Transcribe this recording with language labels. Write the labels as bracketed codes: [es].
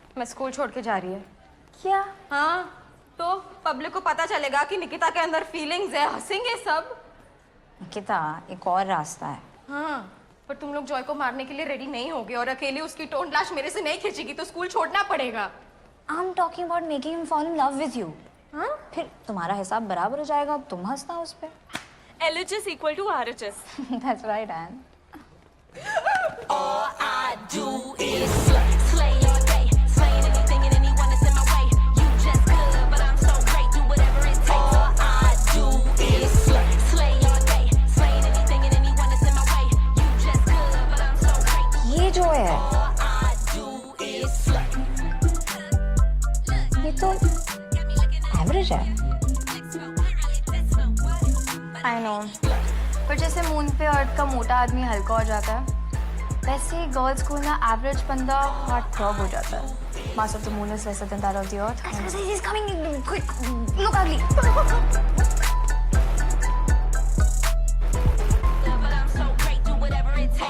[hi] मैं स्कूल छोड़ के जा रही है. क्या? हाँ, तो पब्लिक को पता चलेगा कि निकिता के अंदर फीलिंग्स है. हंसेंगे सब. निकिता, एक और रास्ता है. हाँ, पर तुम लोग जॉय को मारने के लिए रेडी नहीं होगे और अकेले उसकी टोन लाश मेरे से नहीं खींचेगी तो स्कूल छोड़ना पड़ेगा. [en] I'm talking about making him fall in love with you. [hi] हाँ? फिर तुम्हारा हिसाब बराबर हो जाएगा. तुम हंसना उस पे. [en] LHS equal to RHS. That's right, Anne. All I do is slay all day, slaying anything and anyone that's in my way. You just good, but I'm so great, do whatever it takes. All I do is slay all day, slaying anything and anyone that's in my way. You just good, but I'm so great. [hi] ये जो है, [en] All I do is slay. [hi] ये तो average है. [en] I know, [hi] पर जैसे moon पे अर्थ का मोटा आदमी हल्का हो जाता है, वैसे ही गर्ल्स स्कूल में एवरेज बंदा हार्ट थ्रॉब हो जाता है. [en] Mass of the moon is lesser than that of the earth. He's coming. Quick, look ugly. But I'm so great, do whatever it takes.